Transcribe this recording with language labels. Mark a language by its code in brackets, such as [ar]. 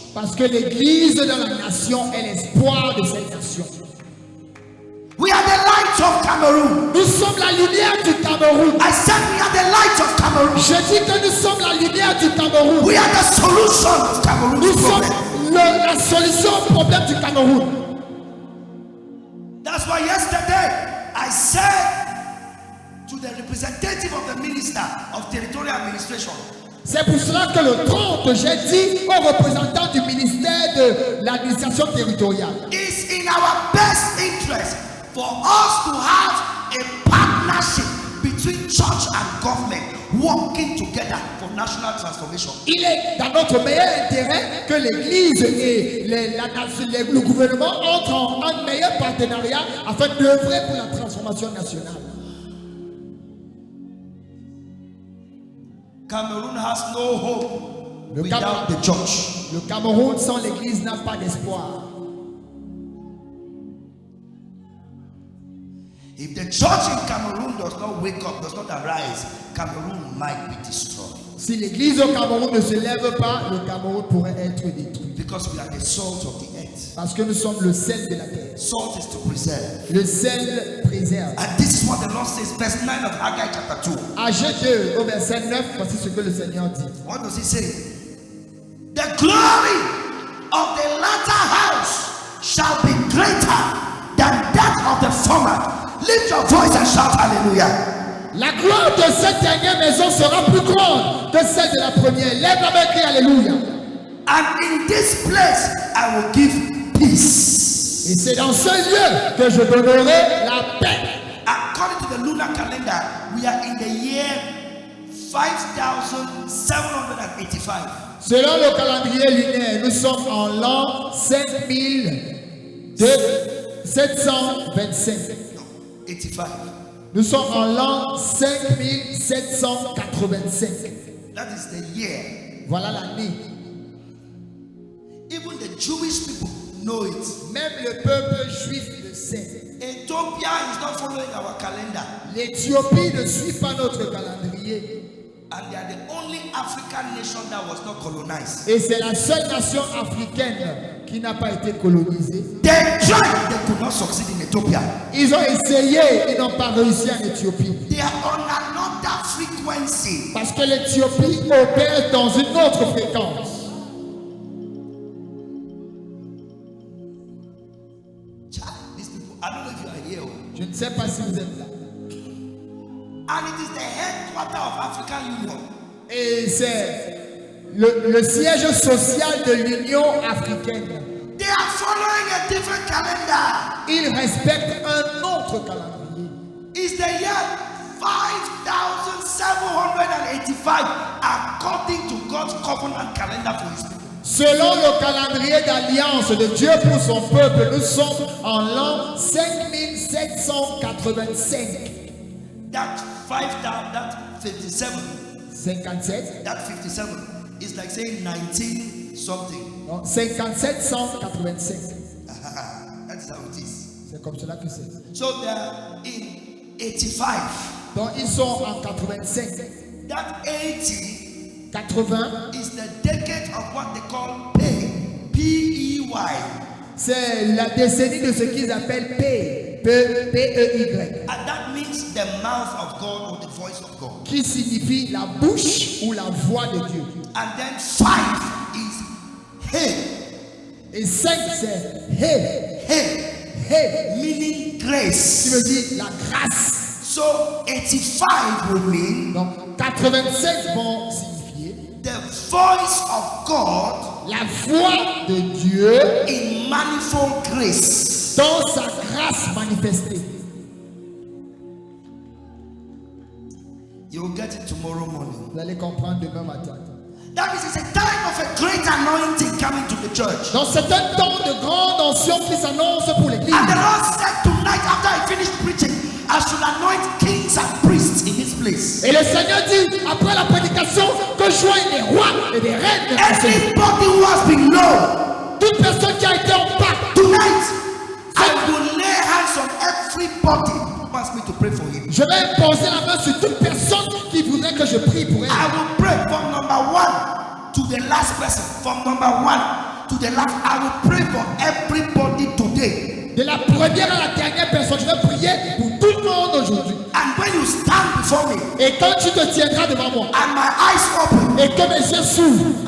[fr] Parce que l'église dans la nation est l'espoir de cette nation. [en] We are the light of Cameroon. [fr] Nous sommes la lumière du Cameroun. [en] I said we are the light of Cameroon. [fr] Je dis que nous sommes la lumière du Cameroun. [en] We are the solution of Cameroon. [fr] Nous sommes la solution au problème du Cameroun. [en] That's why yesterday I said to the representative of the minister of territorial administration, [fr] C'est pour cela que le 30, j'ai dit aux représentants du ministère de l'administration territoriale. [en] it's in our best interest for us to have a partnership between church and government working together for national transformation. [fr] Il est dans notre meilleur intérêt que l'Église et le gouvernement entrent en un meilleur partenariat afin d'œuvrer pour la transformation nationale. [en] Cameroon has no hope without the church. [fr] Le Cameroun sans l'Église n'a pas d'espoir. [en] If the church in Cameroon does not wake up, does not arise, Cameroon might be destroyed. [fr] Si l'église au Cameroun ne se lève pas, le Cameroun pourrait être détruit. [en] Because we are the salt of the earth. [fr] Parce que nous sommes le sel de la terre. [en] Salt is to preserve. [fr] Le sel préserve. [en] And this is what the Lord says, verse 9 of Haggai chapter 2. [fr] Ag 2 au verset 9, voici ce que le Seigneur dit. [en] What does he say? The glory of the latter house shall be greater than that of the former. Lift your voice and shout hallelujah. [fr] La gloire de cette dernière maison sera plus grande que celle de la première. Lève la main et crie alléluia. [en] And in this place I will give peace. [fr] Et c'est dans ce lieu que je donnerai la paix. [en] According to the lunar calendar, we are in the year 5785. [fr] Selon le calendrier lunaire, nous sommes en l'an 5725. [en] 85. [fr] Nous sommes en l'an 5785. [en] That is the year. [fr] Voilà l'année. [en] Even the Jewish people know it. [fr] Même le peuple juif le sait. [en] Ethiopia is not following our calendar. [fr] L'Éthiopie ne suit pas notre calendrier. [en] And they are the only African nation that was not colonized. [fr] Et c'est la seule nation africaine qui n'a pas été colonisée. [en] They tried, they could not succeed in Ethiopia. [fr] Ils ont essayé, ils n'ont pas réussi en Éthiopie. [en] They are on another frequency. [fr] Parce que l'Éthiopie opère dans une autre fréquence. [en] These people, I don't know if you are here. [fr] Je ne sais pas si vous êtes là. [en] And it is the headquarters of African Union. [fr] Et c'est le siège social de l'Union africaine. [en] They are following a different calendar. [fr] Ils respectent un autre calendrier. [en] It's the year 5785 according to God's covenant calendar for his people. [fr] Selon le calendrier d'alliance de Dieu pour son peuple, nous sommes en l'an 5785. [en] That 57, [fr] 57. [en] that 57 is like saying 19 something. [fr] Non, 5785. [en] That is how it is. [fr] C'est comme cela que c'est. [en] So they are in 85. [fr] Donc ils sont en 85. [en] That 80 [fr] 80, [en] is the decade of what they call P-E-Y. [fr] c'est la décennie de ce qu'ils appellent P-E-Y. [en] And that means the mouth of God or the voice of God. [fr] Qui signifie la bouche ou la voix de Dieu. [en] And then 5 is hey, [fr] Et 5, c'est Hey, [en] hey, [fr] Hey, [en] meaning [fr] qui [en] grace. [fr] veut dire la grâce. [en] So 85 will mean [fr] Donc 85 vont signifier [en] the voice of God [fr] la voix de Dieu [en] in manifold grace. [fr] dans sa grâce manifestée. [en] You will get it tomorrow morning. [fr] Vous allez comprendre demain matin. [en] That means it's a time of a great anointing coming to the church. [fr] Donc c'est un temps de grande onction qui s'annonce pour l'église. [en] And the Lord said tonight, after I finished preaching, I should anoint kings and priests in this place. [fr] Et le Seigneur dit, après la prédication, que joignent des rois et des reines. [en] Anybody who has been low, [fr] Toute personne qui a été en bas. [en] tonight, I will lay hands on everybody who wants me to pray for him. [fr] Je vais poser la main sur toute personne qui voudrait que je prie pour elle. [en] I will pray from number 1 to the last person. From number 1 to the last. I will pray for everybody today. [fr] De la première à la dernière personne, je vais prier pour tout le monde aujourd'hui. [en] And when you stand before me, [fr] Et quand tu te tiendras devant moi, [en] and my eyes open, [fr] et que mes yeux s'ouvrent,